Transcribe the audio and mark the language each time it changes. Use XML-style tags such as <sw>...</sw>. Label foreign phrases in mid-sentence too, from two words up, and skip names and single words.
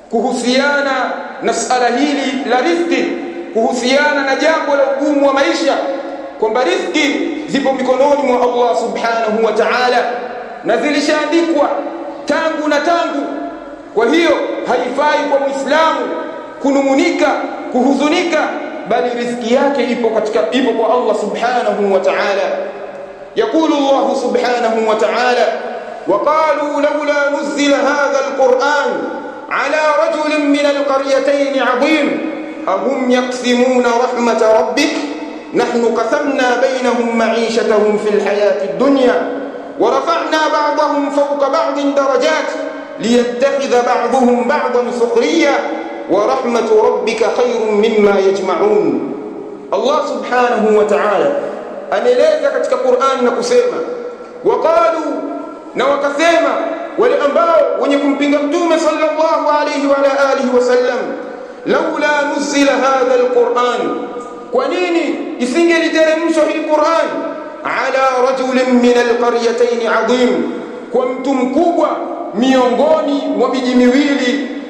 <sw>kuhusiana na suala hili la riziki, kuhusiana na jambo la ugumu wa maisha, kwamba riziki zipo mikononi mwa</sw> <ar>الله سبحانه وتعالى</ar> <sw>na zilishaandikwa tangu na tangu. Kwa hiyo haifai kwa Muislamu kunumunika, kuhuzunika, bali riziki yake ipo kwa</sw> <ar>الله سبحانه وتعالى. يقول الله سبحانه وتعالى: وقالوا لولا نزل هذا القرآن على رجل من القريتين عظيم أهم يقسمون رحمة ربك نحن قسمنا بينهم معيشتهم في الحياة الدنيا ورفعنا بعضهم فوق بعض درجات ليتخذ بعضهم بعضا سخريا ورحمة ربك خير مما يجمعون. الله سبحانه وتعالى</ar> <sw>anaeleza katika Qur'an na kusema waqalu, na wakasema wale ambao wenye kumpinga mtume</sw> <ar>صلى الله عليه وعلى آله وسلم, لولا نزل هذا القرآن,</ar> <sw>kwa nini isingeliteremshwa hii Qur'an</sw> <ar>على رجل من القريتين عظيم,</ar> <sw>kwa mtu mkubwa miongoni mwa miji miwili.</sw>